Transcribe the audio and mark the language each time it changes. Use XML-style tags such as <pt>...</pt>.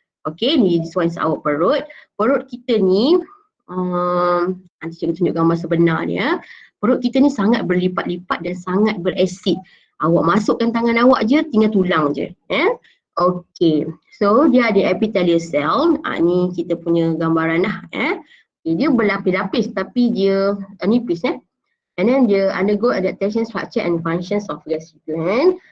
<en>Okey,</en> <ms>ni</ms> <en>this one is our</en> <ms>perut. Perut kita ni, nanti cikgu tunjuk gambar sebenar dia. Perut kita ni sangat berlipat-lipat dan sangat berasid. Awak masukkan tangan awak je, tinggal tulang je. Okey, so dia ada epithelial cell. Ni kita punya gambaran lah. Dia berlapis-lapis tapi dia nipis.</ms> <en>And then</en> <ms>dia</ms> <en>undergo adaptation structure and functions of gastric gland.</en>